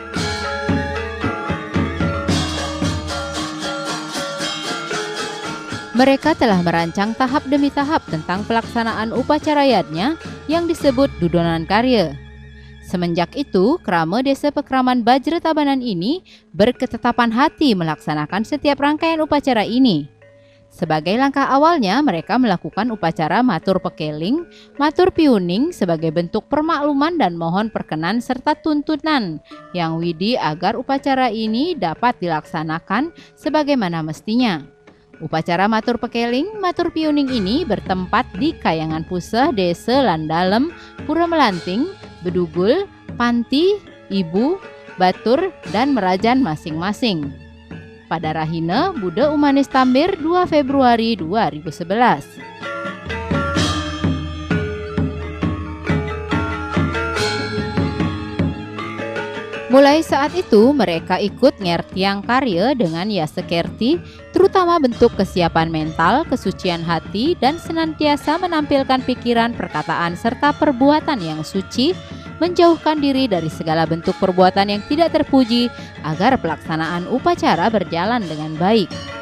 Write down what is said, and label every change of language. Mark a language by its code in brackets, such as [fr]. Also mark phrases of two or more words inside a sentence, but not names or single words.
[id] Mereka telah merancang tahap demi tahap tentang pelaksanaan upacara yadnya yang disebut Dudonan Karya. Semenjak itu, Krama Desa Pekraman Bajra Tabanan ini berketetapan hati melaksanakan setiap rangkaian upacara ini. Sebagai langkah awalnya, mereka melakukan upacara matur pekeling, matur piuning sebagai bentuk permakluman dan mohon perkenan serta tuntunan yang widi agar upacara ini dapat dilaksanakan sebagaimana mestinya. Upacara matur pekeling, matur piuning ini bertempat di Kayangan Puseh, Desa Landalem, Pura Melanting, Bedugul, Panti, Ibu, Batur, dan Merajan masing-masing. Pada Rahina, Buddha Umanis Tambir 2 Februari 2011. Mulai saat itu mereka ikut [ban] ngertiang karya [id] dengan yasekerti, terutama bentuk kesiapan mental, kesucian hati, dan senantiasa menampilkan pikiran, perkataan, serta perbuatan yang suci, menjauhkan diri dari segala bentuk perbuatan yang tidak terpuji agar pelaksanaan upacara berjalan dengan baik.